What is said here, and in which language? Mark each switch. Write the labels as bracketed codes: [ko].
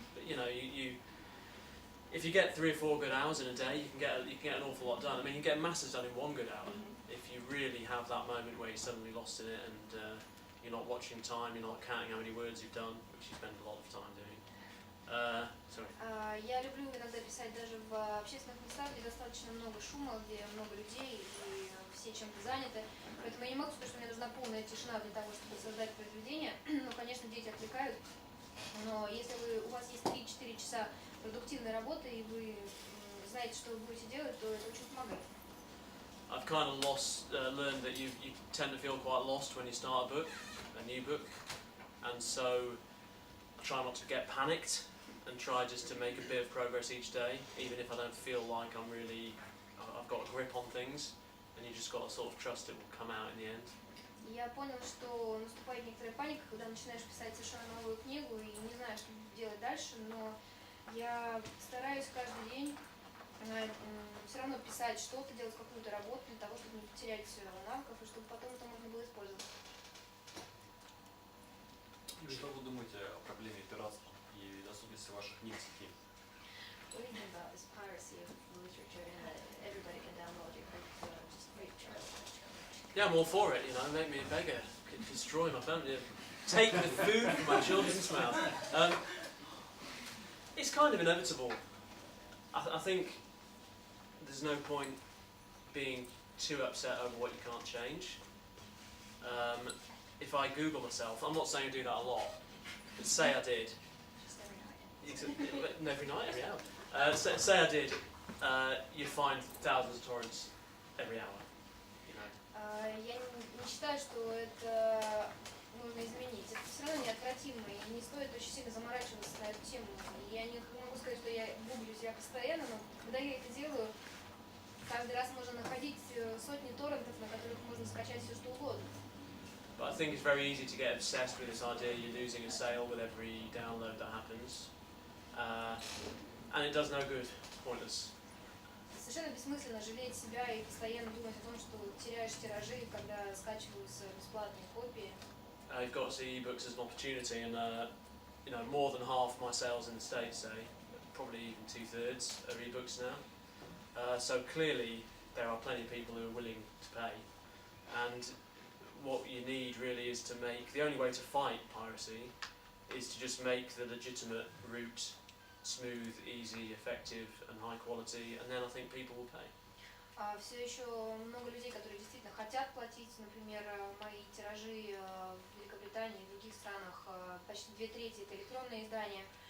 [en] But you know, you if you get 3 or 4 good hours in a day, you can get an awful lot done. I mean, you can get masses done in 1 good hour. If you really have that moment where you're suddenly lost in it and you're not watching time, you're not counting how many words you've done, which you spend a lot of time doing. Sorry. [ru] Я люблю иногда писать даже в общественных местах, где достаточно много шума, где много людей и все чем-то заняты. Поэтому я не могу сказать, что мне нужна полная тишина для того, чтобы создать произведение. Ну, конечно, дети отвлекают, но если у вас есть 3-4 часа продуктивной работы и вы знаете, что вы будете делать, то это очень помогает. [en] I've kind of learned that you tend to feel quite lost when you start a new book, and so I try not to get panicked and try just to make a bit of progress each day, even if I don't feel like I've got a grip on things, and you just got to sort of trust it will come out in the end. [ru] Я понял, что наступает некоторая паника, когда начинаешь писать совершенно новую книгу и не знаешь, что делать дальше, но я стараюсь каждый день все равно писать что-то, делать какую-то работу для того, чтобы не потерять навыков и чтобы потом это можно было использовать. Что вы думаете о проблеме пиратства и доступности ваших книг в сети? [en] What do you think about this piracy of literature and that everybody can download your book just free of charge? Yeah, I'm all for it, you know, make me a beggar, destroy my family, take the food from my children's mouth. It's kind of inevitable. I think there's no point being too upset over what you can't change. If I Google myself, I'm not saying I do that a lot, but say I did. Just every night. Every night, every hour. Say I did, you'd find thousands of torrents every hour. You know. [ru] Я не считаю, что это нужно изменить. Это все равно неотвратимо, и не стоит очень сильно заморачиваться на эту тему. Я не могу сказать, что я гуглю себя постоянно, но когда я это делаю, каждый раз можно находить сотни торрентов, на которых можно скачать все что угодно. [en] But I think it's very easy to get obsessed with this idea you're losing a sale with every download that happens. And it does no good. Pointless. [ru] Совершенно бессмысленно жалеть себя и постоянно думать о том, что теряешь тиражи, когда скачиваются бесплатные копии. [en] You've got to see ebooks as an opportunity, and you know, more than half my sales in the States, say, probably even 2/3 are ebooks now. So clearly there are plenty of people who are willing to pay, and what you need really is to make, the only way to fight piracy is to just make the legitimate route smooth, easy, effective and high quality, and then I think people will pay. [ru] Все еще много людей, которые действительно хотят платить. Например, мои тиражи в Великобритании и в других странах почти 2/3 это электронные издания.